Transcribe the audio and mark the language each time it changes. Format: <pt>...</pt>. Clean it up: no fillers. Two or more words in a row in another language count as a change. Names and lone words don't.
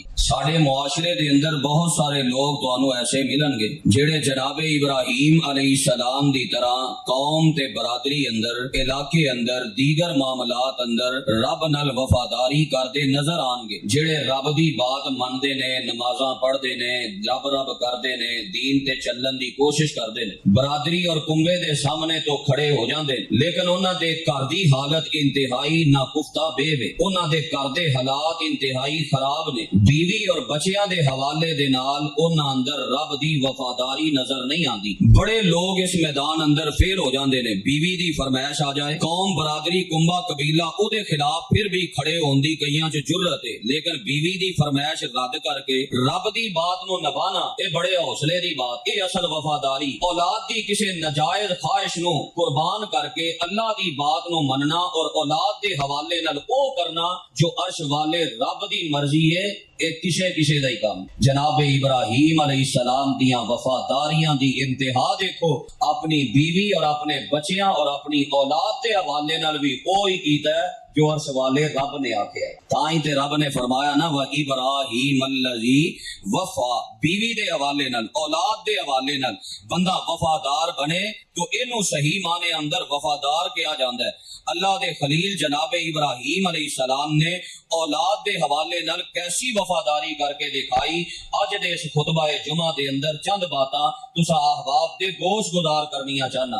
<pa>ساڑھے معاشرے دے اندر بہت سارے لوگ تانوں ایسے ملن گے جیڑے جناب ابراہیم علیہ السلام دی طرح قوم تے برادری اندر، علاقے اندر، دیگر معاملات اندر رب نال وفاداری کردے نظر آن گے، جڑے رب دی بات مندے نے، نمازاں پڑھدے نے، رب کردے نے، دین تے چلن دی کوشش کردے نے، برادری اور کنبے دے سامنے تو کھڑے ہو جاندے، لیکن انہاں دے گھر دی حالت انتہائی ناپختہ بے وے، انہاں دے گھر دے حالات انتہائی خراب نے، بیوی اور بچیاں دے حوالے دے نال انہاں اندر رب دی وفاداری نظر نہیں آندی۔ بڑے لوگ اس میدان اندر فیل ہو جاندے نے، بیوی دی فرمائش آ جائے، قوم برادری کنبا قبیلہ او دے خلاف پھر بھی کھڑے ہوندی کئیاں چ جرت ہے، لیکن بیوی دی فرمائش رد کر کے رب دی بات نو نبھانا اے بڑے حوصلے دی بات، اے اصل وفاداری۔ اولاد دی کسے ناجائز خواہش نو قربان کر کے اللہ دی بات نو مننا اور اولاد دے حوالے نال او کرنا جو عرش والے رب دی مرضی ہے، اے کسے دا ہی کام۔ جناب ابراہیم علیہ السلام دیاں وفاداریاں دی انتہا دیکھو، اپنی بیوی اور اپنے بچیاں اور اپنی اولاد دے حوالے نال بھی کوئی کیتا ہے جو عرش والے رب نے آکھیا ہے۔ تائیں تے رب نے فرمایا نا</pa> <ar>وَإِبْرَاهِيمَ الَّذِي وَفَا،</ar> <pa>بیوی دے حوالے نال، اولاد دے حوالے نال بندہ وفادار بنے تو اینو صحیح معنی اندر وفادار کہا جاندا ہے۔ اللہ دے خلیل جناب ابراہیم علیہ السلام نے اولاد دے حوالے نال کیسی وفاداری کر کے دکھائی، اج دے اس خطبہ جمعہ دے اندر چند باتاں تساں احباب دے گوش گزار کرنیاں چاہنا۔</pa>